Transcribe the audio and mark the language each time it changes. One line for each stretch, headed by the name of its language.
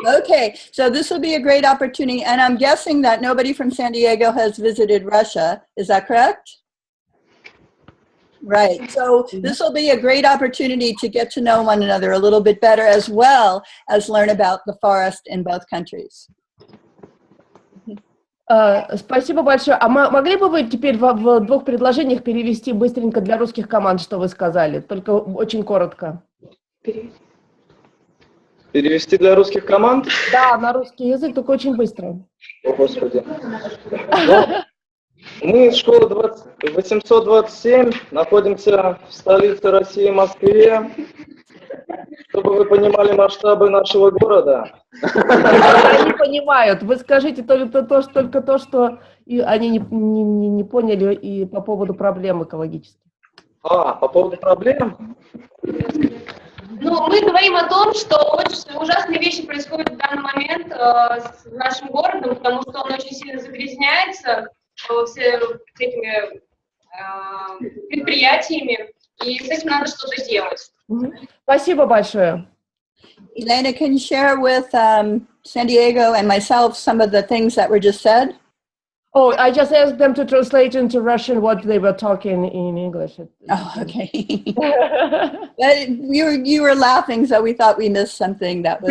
English: Okay, so this will be a great opportunity, and I'm guessing that nobody from San Diego has visited Russia. Is that correct? Right, so this will be a great opportunity to get to know one another a little bit better, as well as learn about the forest in both countries.
Russian: Спасибо большое. А могли бы вы теперь в двух предложениях перевести быстренько для русских команд, что вы сказали? Только очень коротко. Перевести для русских команд? Да, на русский язык, только очень быстро. О, Господи. Мы из школы 827 находимся в столице России, Москве. Чтобы вы понимали масштабы нашего города. Они не понимают. Вы скажите только то, что они не поняли и по поводу проблем экологических. По поводу проблем? Ну, мы говорим о том, что очень ужасные вещи происходят в данный момент с нашим городом, потому что он очень сильно загрязняется этими предприятиями, и с этим надо что-то делать. Спасибо большое.
English: Elena, can you share with San Diego and myself some of the things that were just said? Oh, I just asked them to translate into Russian what they were talking in English. Oh, okay. But you were laughing, so we thought we missed something that was...